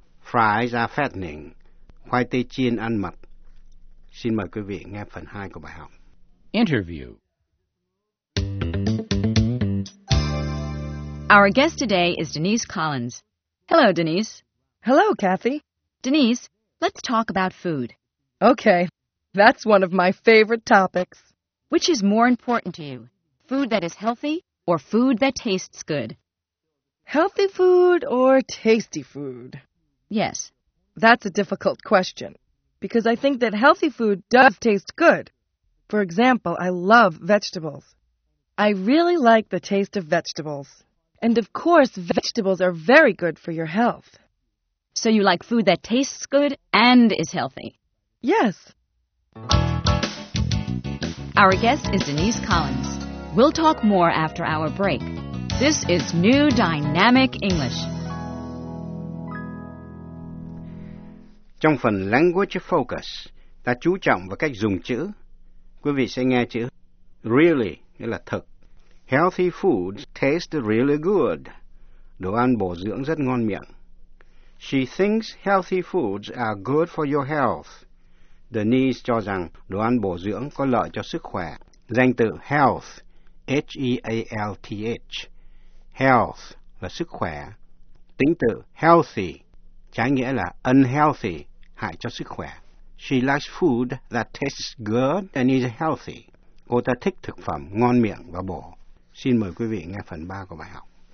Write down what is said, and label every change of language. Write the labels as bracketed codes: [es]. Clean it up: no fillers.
[en] Fries are fattening, [vi] khoai tây chiên ăn mập. Xin mời quý vị nghe phần 2 của bài học. [en] Interview. Our guest today is Denise Collins. Hello, Denise. Hello, Kathy. Denise, let's talk about food. Okay, that's one of my favorite topics. Which is more important to you, food that is healthy or food that tastes good? Healthy food or tasty food? Yes. That's a difficult question, because I think that healthy food does taste good. For example, I love vegetables. I really like the taste of vegetables. And of course, vegetables are very good for your health. So you like food that tastes good and is healthy? Yes. Our guest is Denise Collins. We'll talk more after our break. This is New Dynamic English. [vi] Trong phần Language Focus, ta chú trọng vào cách dùng chữ. Quý vị sẽ nghe chữ really, nghĩa là thực. [en] Healthy food tastes really good. [vi] Đồ ăn bổ dưỡng rất ngon miệng. [en] She thinks healthy foods are good for your health. [vi] Denise cho rằng đồ ăn bổ dưỡng có lợi cho sức khỏe. Danh từ health, H-E-A-L-T-H. Health là sức khỏe. Tính từ healthy, trái nghĩa là unhealthy, hại cho sức khỏe. [en] She likes food that tastes good and is healthy. [vi] Cô ta thích thực phẩm ngon miệng và bổ. Xin mời quý vị nghe phần 3 của bài học.